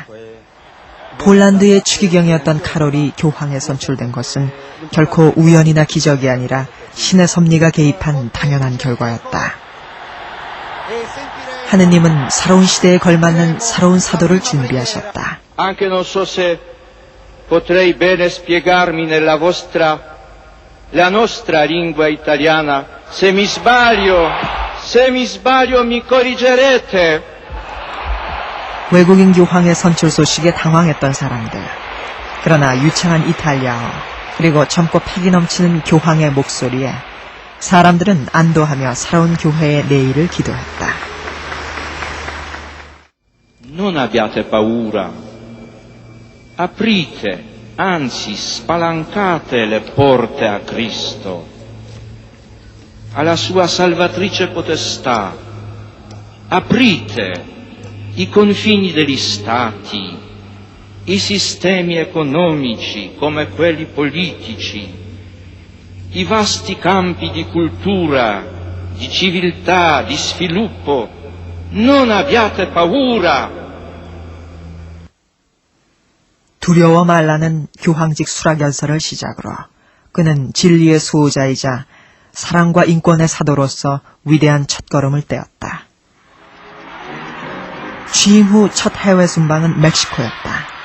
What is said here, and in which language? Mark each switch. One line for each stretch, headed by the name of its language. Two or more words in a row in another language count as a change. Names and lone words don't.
Korean: 폴란드의 추기경이었던 카롤이 교황에 선출된 것은 결코 우연이나 기적이 아니라 신의 섭리가 개입한 당연한 결과였다. 하느님은 새로운 시대에 걸맞는 새로운 사도를 준비하셨다.
Italian: Potrei bene spiegarmi nella la nostra lingua italiana. Se mi sbaglio mi corrigerete.
Korean: 외국인 교황의 선출 소식에 당황했던 사람들. 그러나 유창한 이탈리아어 그리고 젊고 패기 넘치는 교황의 목소리에 사람들은 안도하며 새로운 교회의 내일을 기도했다.
Italian: Non abbiate paura. Aprite, anzi spalancate le porte a Cristo, alla sua salvatrice potestà. Aprite i confini degli stati, i sistemi economici come quelli politici, i vasti campi di cultura, di civiltà, di sviluppo. Non abbiate paura.
Korean: 두려워 말라는 교황직 수락연설을 시작으로 그는 진리의 수호자이자 사랑과 인권의 사도로서 위대한 첫걸음을 떼었다. 취임 후 첫 해외 순방은 멕시코였다.